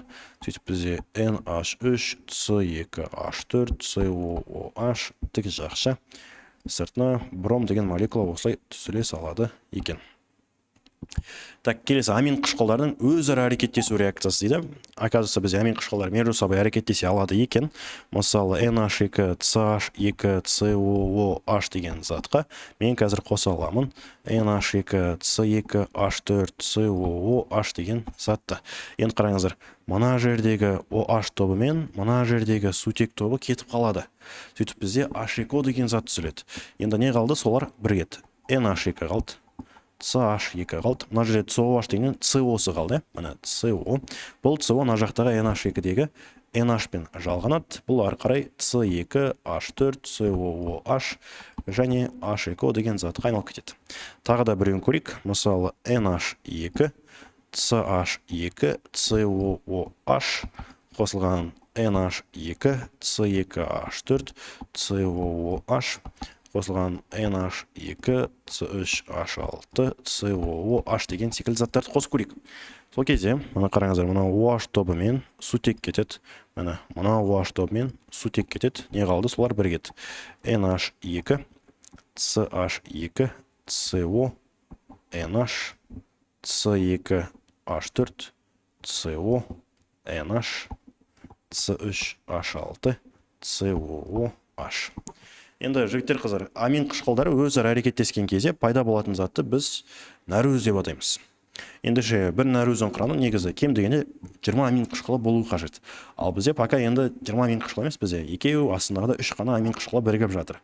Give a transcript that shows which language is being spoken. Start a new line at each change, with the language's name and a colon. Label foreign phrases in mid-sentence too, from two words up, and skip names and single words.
Kazakh: Сөйтіп бізде NH3, C2, H4, COOH, тік жақша, сыртына бром деген молекула осылай түзіле салады екен. Так, келесі амин қышқылдардың өзара әрекеттесу реакциясы дейді. Оказывается, біз амин қышқылдар
Russian: между собой
Kazakh: әрекеттесе алады екен. Мысалы, NH2, CH2, COOH деген затқа мен қазір қоса аламын. NH2, C2, H4, COOH деген затты. Енді қараңыздар, мына жердегі OH тобы мен мына жердегі сутек тобы кетіп қалады. Сөйтіп бізде H2O деген зат түзіледі. Енді не қалды? Солар біргеді. NH2 қалды. CH2 қалды. Мына жерде COH деген CO-сы қалды. Мына CO. Бұл CO мына жақтағы NH2-дегі NH пен жалғанады. Бұл ары қарай C2, H4, COOH және H2O деген затқа айналып кетеді. Тағы да біреуін көрейік. Мысалы, NH2, CH2, COOH қосылған NH2, C2, H4, COOH қосылған NH2, C3H6, COOH деген секілді заттарды қосып көрейік. Сол кезде, мына қараңыздар, мына OH тобы мен сутек кетеді. Мына OH тобы мен сутек кетеді. Не қалды? Солар біргеді. NH2, CH2, CO, NH, C2, H4, CO, NH, C3H6, COOH. Енді жігіттер қыздар, амин қышқылдары өзара әрекеттескен кезде пайда болатын затты біз нәруыз деп атаймыз. Ендеше бір нәруіздің құрамы негізі кем дегенде 20 амин қышқылы болуы қажет. Ал бізде пока енді 20 амин қышқылы емес, бізде екеу астындағы да 3 қана амин қышқылы бірігіп жатыр.